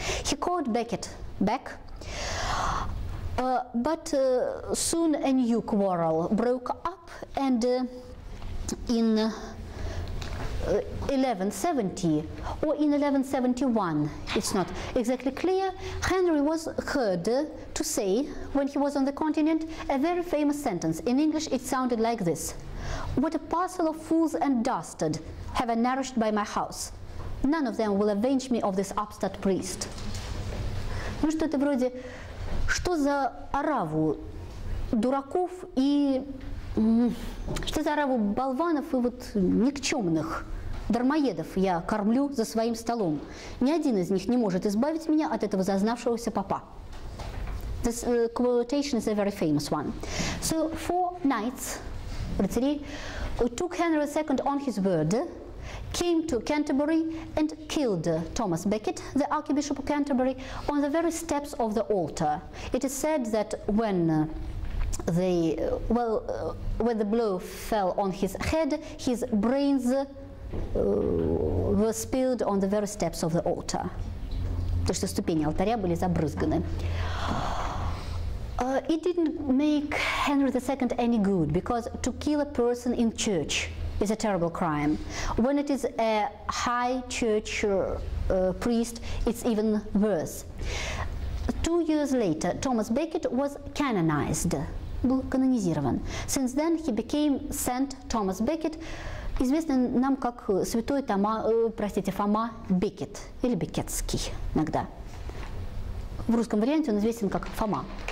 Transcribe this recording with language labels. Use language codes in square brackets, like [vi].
[en] He called Becket back, but soon a new quarrel broke up, and in 1170 or in 1171, it's not exactly clear, Henry was heard to say, when he was on the continent, a very famous sentence. In English it sounded like this: "What a parcel of fools and dastard have I nourished by my house. None of them will avenge me of this upstart priest." [ru] Ну что-то вроде, что за ораву дураков и что за ораву болванов и вот никчемных дармоедов я кормлю за своим столом. Ни один из них не может избавить меня от этого зазнавшегося попа. [en] This quotation is a very famous one. So 4 knights, [ru] рыцари, [en] took Henry II on his word, came to Canterbury and killed Thomas Becket, the Archbishop of Canterbury, on the very steps of the altar. It is said that when when the blow fell on his head, his brains were spilled on the very steps of the altar. [ru] То, что ступени алтаря были забрызганы. [en] It didn't make Henry II any good, because to kill a person in church is a terrible crime. When it is a high church priest, it's even worse. 2 years later, Thomas Becket was canonized, [ru] был канонизирован. [en] Since then, he became Saint Thomas Becket, [ru] известный нам как святой Фома Бекет, или Бекетский иногда. В русском варианте он известен как Фома.